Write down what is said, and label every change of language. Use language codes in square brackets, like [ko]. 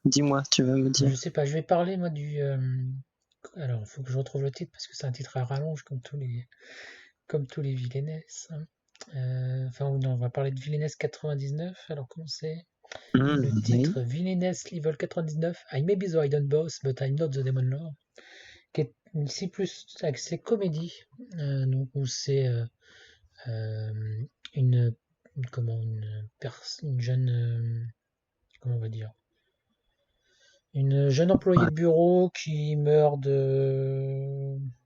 [fr] Dis-moi, tu vas me dire. sais pas, je vais parler moi du. Alors, il faut que je retrouve le titre parce que c'est un titre à rallonge comme tous les villainess, hein. Enfin, ou non, on va parler de Villainess 99. Alors, comment c'est? Le Oui. titre Villainess Level 99. [en] I may be the hidden boss, but I'm not the demon lord. [fr] Qui est ici plus axé comédie. Donc, où c'est euh, une, comment, une jeune. Comment on va dire? Une jeune employée Ouais. de bureau qui meurt de.